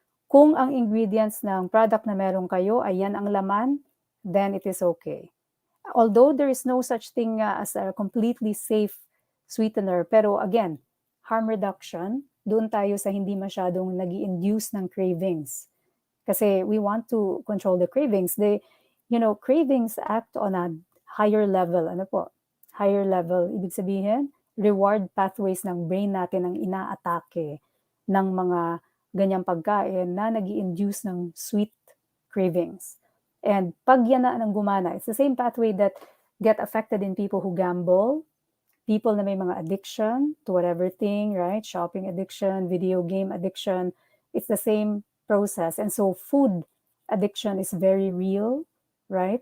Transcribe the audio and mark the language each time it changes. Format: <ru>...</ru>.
<tl>Kung ang ingredients ng product na meron kayo ay yan ang laman,</tl> <en>then it is okay. Although there is no such thing as a completely safe sweetener, pero again, harm reduction,</en> <tl>doon tayo sa hindi masyadong nag-i-induce ng cravings.</tl> <en>Kasi we want to control the cravings. Cravings act on a higher level.</en> <tl>Higher level, ibig sabihin,</tl> <en>reward pathways</en> <tl>ng brain natin ang inaatake ng mga ganyang pagkain na nag-i-induce ng sweet cravings.</tl> <en>And</en> <tl>pag yan na ang gumana,</tl> <en>it's the same pathway that get affected in people who gamble, people</en> <tl>na may mga</tl> <en>addiction to whatever thing, right? Shopping addiction, video game addiction. It's the same process. And so food addiction is very real, right?</en>